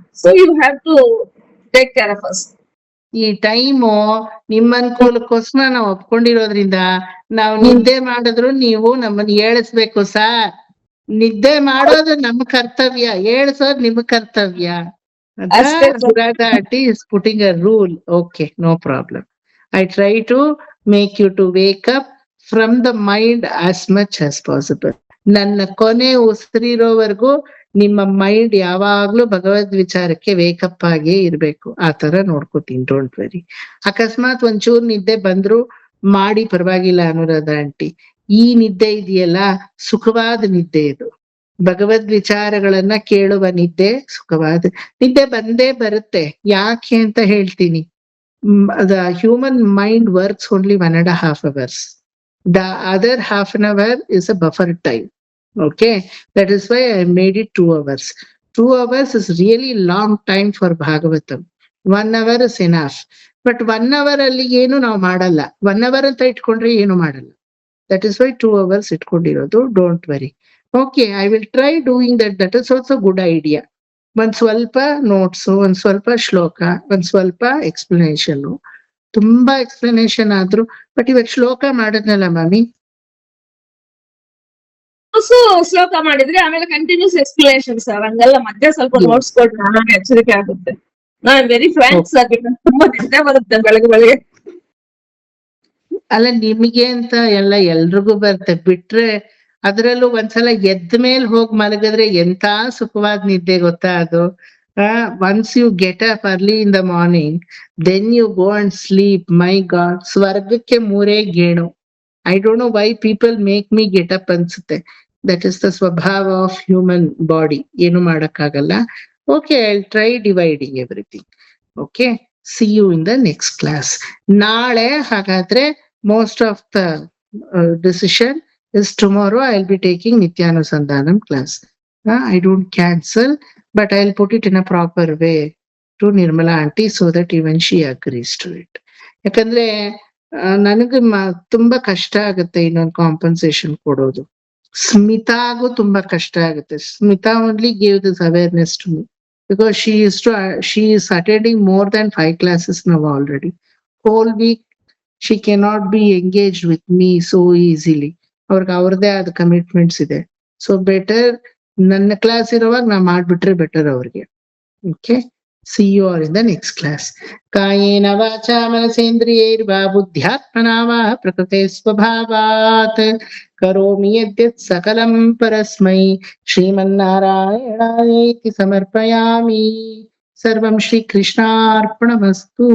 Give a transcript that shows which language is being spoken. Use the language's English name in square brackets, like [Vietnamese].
[English] So you have to take care of us. [Kannada] ಈ time ನಿಮ್ಮ ಅನುಕೂಲಕ್ಕೋಸ್ಕರ ನಾವು ಒಪ್ಕೊಂಡಿರೋದ್ರಿಂದ ನಾವು ನಿದ್ದೆ ಮಾಡಿದ್ರು ನೀವು ನಮ್ಮನ್ನ ಏಳಿಸ್ಬೇಕು ಸರ್. ನಿದ್ದೆ ಮಾಡೋದು ನಮ್ಮ ಕರ್ತವ್ಯ, ಏಳ್ಸೋದು ನಿಮ್ಮ ಕರ್ತವ್ಯ. [English] Suragati is putting a rule. Okay, no problem. I try to make you to wake up from the mind as much as possible. [Kannada] ನನ್ನ ಕೊನೆ ಉಸಿರಿರೋವರೆಗೂ ನಿಮ್ಮ ಮೈಂಡ್ ಯಾವಾಗ್ಲೂ ಭಗವದ್ ವಿಚಾರಕ್ಕೆ ವೇಕಪ್ ಆಗೇ ಇರ್ಬೇಕು. ಆ ತರ ನೋಡ್ಕೋತೀನಿ, [English] Don't worry. [Kannada] ಅಕಸ್ಮಾತ್ ಒಂಚೂರ್ ನಿದ್ದೆ ಬಂದ್ರು ಮಾಡಿ, ಪರವಾಗಿಲ್ಲ ಅನುರಾಧ ಆಂಟಿ. ಈ ನಿದ್ದೆ ಇದೆಯಲ್ಲ, ಸುಖವಾದ ನಿದ್ದೆ ಇದು. ಭಗವದ್ ವಿಚಾರಗಳನ್ನ ಕೇಳುವ ನಿದ್ದೆ ಸುಖವಾದ ನಿದ್ದೆ ಬಂದೇ ಬರುತ್ತೆ. ಯಾಕೆ ಅಂತ ಹೇಳ್ತೀನಿ. [English] The human mind works only 1.5 hours. The other half an hour is a buffer time. Okay, that is why I made it 2 hours. 2 hours is really long time for Bhagavatam. 1 hour is enough. But 1 hour [Kannada] ಅಲ್ಲಿ ಏನು ನಾವು ಮಾಡಲ್ಲ. 1 hour ಅಂತ ಇಟ್ಕೊಂಡ್ರೆ ಏನು ಮಾಡಲ್ಲ. [English] That is why 2 hours ಇಟ್ಕೊಂಡಿರೋದು. Don't worry. Okay, I will try doing that. That is also good idea. [Kannada] ಒಂದ್ ಸ್ವಲ್ಪ ನೋಟ್ಸ್, ಒಂದ್ ಸ್ವಲ್ಪ ಶ್ಲೋಕ, ಒಂದ್ ಸ್ವಲ್ಪ ಎಕ್ಸ್ಪ್ಲನೇಷನ್. ತುಂಬಾ ಎಕ್ಸ್ಪ್ಲನೇಷನ್ ಆದ್ರು, ಬಟ್ ಇವಾಗ ಶ್ಲೋಕ ಮಾಡಿದ್ನಲ್ಲ ಮಾಮಿ, ಶ್ಲೋಕ ಮಾಡಿದ್ರೆ ಆಮೇಲೆ ಕಂಟಿನ್ಯೂಸ್ ಎಕ್ಸ್ಪ್ಲನೇಷನ್ ಸರ್. ಹಂಗಲ್ಲ ಮಧ್ಯೆ ಸ್ವಲ್ಪ ನೋಟ್ಸ್ ಕೊಟ್ಟು ನಾನು ಎಚ್ಚರಿಕೆ ಆಗುತ್ತೆ. ನಾನ್ ವೆರಿ ಫ್ರಾಂಕ್ ಸರ್, ತುಂಬಾ ನಿದ್ದೆ ಬರುತ್ತೆ ಬೆಳಗ್ಗೆ. ಅಲ್ಲ ನಿಮಗೆ ಅಂತ ಎಲ್ಲ ಎಲ್ರಿಗೂ ಬರುತ್ತೆ. ಬಿಟ್ರೆ ಅದ್ರಲ್ಲೂ ಒಂದ್ಸಲ ಎದ್ದ ಮೇಲೆ ಹೋಗಿ ಮಲಗಿದ್ರೆ ಎಂತ ಸುಖವಾದ ನಿದ್ದೆ ಗೊತ್ತಾ ಅದು. [English] Once you get up early in the morning, then you go and sleep. My god, [Kannada] ಸ್ವರ್ಗಕ್ಕೆ 3 ಗೇಣು. [English] I don't know why people make me get up ಅನ್ಸುತ್ತೆ. That is the ಸ್ವಭಾವ of human body. [Kannada] ಏನು ಮಾಡಕ್ಕಾಗಲ್ಲ. [English] Okay, I will try dividing everything. Okay, see you in the next class. [Kannada] ನಾಳೆ ಹಾಗಾದ್ರೆ [English] Most of the decision is tomorrow. I'll be taking Nityanusandhanam class. I don't cancel, but I'll put it in a proper way to Nirmala aunty so that even she agrees to it. [Kannada] ಯಾಕಂದ್ರೆ ನನಗೆ ತುಂಬಾ ಕಷ್ಟ ಆಗುತ್ತೆ ಇನ್ನೊಂದು compensation ಕೊಡೋದು. ಸ್ಮಿತಾಗೂ ತುಂಬಾ ಕಷ್ಟ ಆಗುತ್ತೆ. [English] Smita only gave this awareness to me because she is attending more than 5 classes now already. Whole week she cannot be engaged with me so easily. [Kannada] ಅವ್ರಿಗೆ ಅವ್ರದೇ ಆದ ಕಮಿಟ್ಮೆಂಟ್ಸ್ ಇದೆ. ಸೊ ಬೆಟರ್ ನನ್ನ ಕ್ಲಾಸ್ ಇರುವಾಗ ನಾ ಮಾಡ್ಬಿಟ್ರೆ ಬೆಟರ್ ಅವ್ರಿಗೆ. [English] Okay, see you are in the next class. [Sanskrit] ಕಾಯೇನ ವಾಚಾ ಮನಸೇಂದ್ರಿಯೈರ್ವಾ ಬುದ್ಧ್ಯಾತ್ಮನಾ ವಾ ಪ್ರಕೃತೆ ಸ್ವಭಾವಾತ್ ಕರೋಮಿ ಯದ್ಯತ್ ಸಕಲಂ ಪರಸ್ಮೈ ಶ್ರೀಮನ್ನಾರಾಯಣಾಯೇತಿ ಸಮರ್ಪಯಾಮಿ. ಸರ್ವಂ ಶ್ರೀ ಕೃಷ್ಣಾರ್ಪಣಮಸ್ತು.